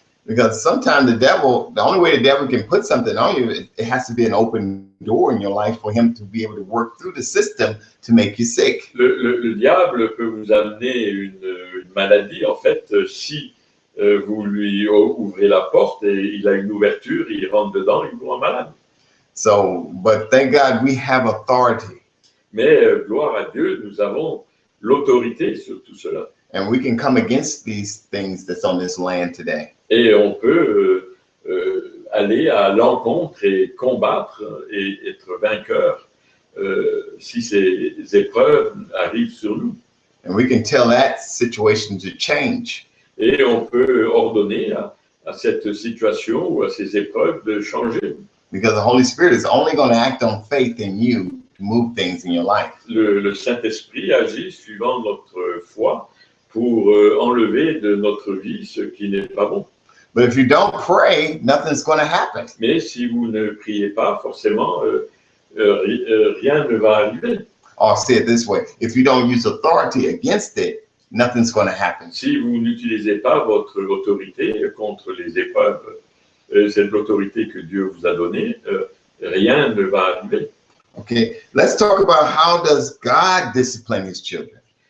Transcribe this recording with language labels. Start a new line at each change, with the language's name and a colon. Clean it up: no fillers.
English: Because sometimes the only way the devil can put something on you, it has to be an open door in your life for him to be able to work through the system to make you sick.
French: Le diable peut vous amener une maladie, en fait, si vous lui ouvrez la porte et il a une ouverture, il rentre dedans, il vous rend malade.
English: So, but thank God we have authority.
French: Mais gloire à Dieu, nous avons l'autorité sur tout cela.
English: And we can come against these things that's on this land today.
French: Et on peut aller à l'encontre et combattre et être vainqueur si ces épreuves arrivent sur nous.
English: And we can tell that situation to change.
French: Et on peut ordonner à cette situation ou à ces épreuves de changer.
English: Because the Holy Spirit is only going to act on faith in you to move things in your life.
French: Le Saint-Esprit agit suivant notre foi pour enlever de notre vie ce qui n'est pas bon.
English: But if you don't pray, nothing's going to happen.
French: Mais si vous ne priez pas, forcément, rien ne va arriver.
English: I'll say it this way. If you don't use authority against it, nothing's going to happen.
French: Si vous n'utilisez pas votre autorité contre les épreuves, c'est l'autorité que Dieu vous a donnée, rien ne va arriver.
English: Okay, let's talk about how does God discipline his children.